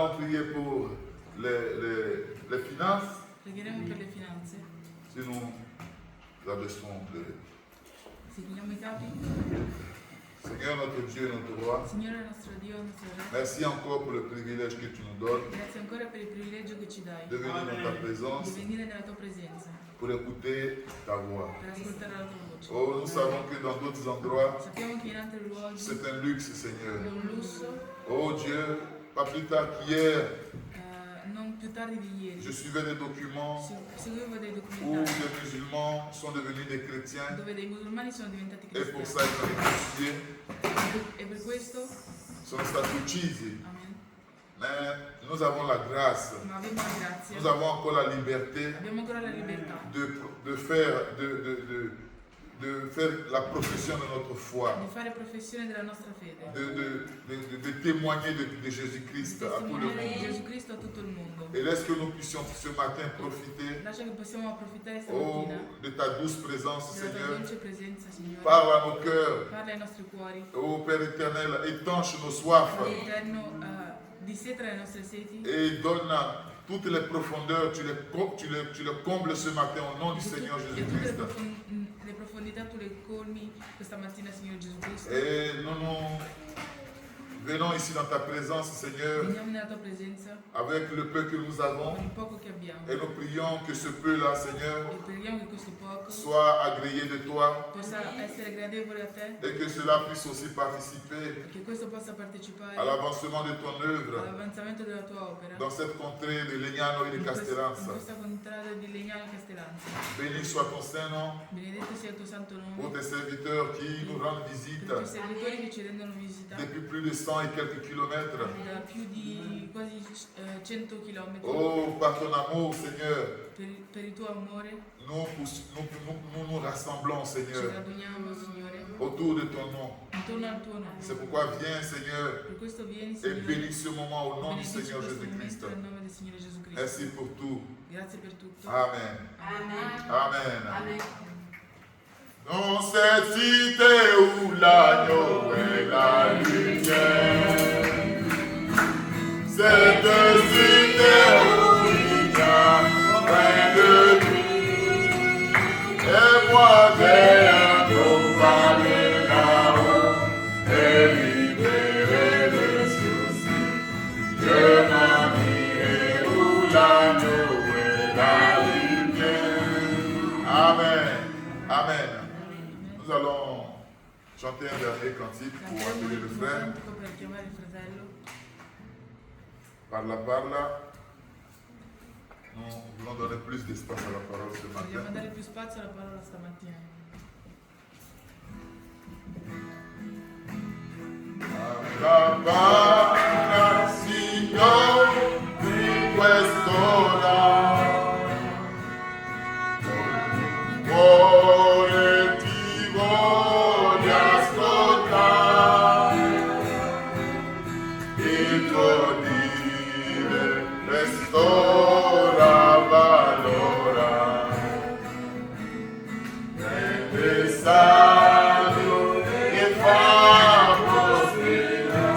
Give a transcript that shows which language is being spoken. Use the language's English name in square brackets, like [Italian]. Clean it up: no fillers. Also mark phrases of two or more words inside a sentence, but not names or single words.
[French] prier pour les finances. [Italian] Pregheremo per le finanze. [French] Si nous abaissons les... [Italian] Se chiniamo I capi. [French] Seigneur notre Dieu et notre roi, [Italian] Signore nostro Dio, nostro Re. [French] merci encore pour le privilège que tu nous donnes [Italian] Grazie ancora per il privilegio che ci dai [French] de venir dans ta présence [Italian] di venire nella tua presenza [French] pour écouter ta voix. [Italian] per ascoltare la tua voce. [French] Oh, nous savons que dans d'autres endroits, [Italian] Sappiamo che in altri luoghi [French] c'est un luxe, Seigneur. [Italian] è un lusso, [French] Oh Dieu, pas plus tard qu'hier, [Italian] non più tardi di ieri. [French] je suivais des documents [Italian] Seguivo dei [French] où [Italian] documentari [French] des musulmans sont devenus des chrétiens [Italian] dove dei musulmani sono diventati [French] et pour [Italian] cristiani [French] ça ils ont été tués, [Italian] e per questo, sono stati uccisi. amen, [French] Mais nous avons la grâce, [Italian] ma abbiamo la grazia, [French] nous avons encore la liberté [Italian] abbiamo ancora la libertà [French] de faire la profession de notre foi, [Italian] di fare professione della nostra fede, [French] de témoigner de Jésus-Christ à tout le [Italian] testimoniare di [French] monde. [Italian] Gesù Cristo a tutto il mondo. [French] Et laisse que nous puissions ce matin profiter, [Italian] Lascia che possiamo approfittare oh, stamattina [French] de ta douce présence, [Italian] della tua [French] Seigneur. [Italian] dolce presenza, Signore. [French] Parle à nos cœurs. [Italian] Parla ai nostri cuori. [French] Oh Père éternel, étanche nos soifs [Italian] L'Eterno dissetra le nostre seti [French] et donne toutes les profondeurs, tu les combles ce matin au nom du Seigneur [Italian] e tutte [French] Jésus-Christ. [Italian] le profondità tu le colmi questa mattina, Signore Gesù Cristo. [French] Et nous venons ici dans ta présence, Seigneur, [Italian] Veniamo nella tua presenza [French] avec le peu que nous avons [Italian] con il poco che abbiamo [French] et nous prions que ce peu-là, Seigneur, [Italian] e preghiamo che questo poco [French] soit agréé de toi [Italian] possa essere gradevole a te [French] et que cela puisse aussi participer [Italian] e che questo possa partecipare [French] à l'avancement de ton œuvre [Italian] all'avanzamento della tua opera [French] dans cette contrée de Legnano et de [Italian] in [French] Castellanza. [Italian] questa contrada di Legnano e Castellanza. [French] Béni soit ton Saint-Nom [Italian] Benedetto sia il tuo santo [French] pour [Italian] nome [French] tes serviteurs qui nous rendent visite [Italian] per i tuoi servitori che ci rendono visita [French] depuis plus de 100 et quelques kilomètres. [Italian] da più di quasi 100 km. [French] Oh, par ton amour, Seigneur, [Italian] Per il tuo amore [French] nous rassemblons, [Italian] ci [French] Seigneur, [Italian] raduniamo, Signore, [French] autour de ton nom. [Italian] intorno al tuo [French] C'est [Italian] nome. [French] pourquoi viens, Seigneur, [Italian] Per questo vieni, [French] et [Italian] Signore, [French] bénis ce moment au nom du [Italian] benedici [French] Seigneur [Italian] questo [French] Jésus-Christ. [Italian] momento nel nome del Signore Gesù Cristo. [French] Merci pour tout. [Italian] Grazie per tutto. Amen. Amen. Amen. [French] Dans cette cité où l'agneau est la lumière, cette cité où il y a plein de nuit, et moi j'ai un beau palais là-haut, et libéré de soucis, je m'en irai où l'agneau est la lumière. Amen. Amen. Nous allons chanter un dernier cantique pour [Italian] Cantiamo [French] appeler le [Italian] l'ultimo [French] frère. [Italian] cantico per chiamare il fratello. Parla. [French] Nous voulons donner plus d'espace à la parole ce [Italian] Vogliamo [French] matin. [Italian] dare più spazio alla parola stamattina. La parla Signore di quest'ora. Cuore ti voglio ascoltare, il tuo dire restaura valora, rende salvo e fa prospera.